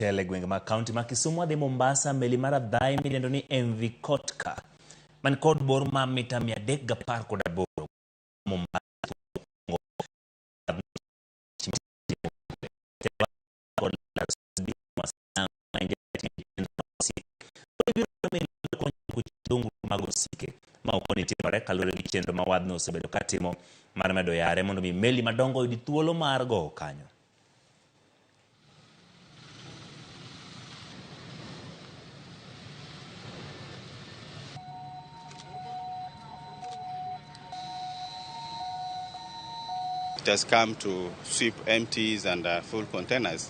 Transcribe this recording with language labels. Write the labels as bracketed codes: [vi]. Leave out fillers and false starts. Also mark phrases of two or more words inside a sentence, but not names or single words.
[luo] Tele gwenge ma kaunti ma Kisumu dhi Mombasa meli maradhai midendo ni MV Kotka man kod bor ma mita 318 Mombasa ma okoni timore kalure gi chenro ma wadno osebedo katimo mar medo yare mondo mi meli madongo oyud thuolo mar go kanyo. [en] It has come to sweep empties and full containers.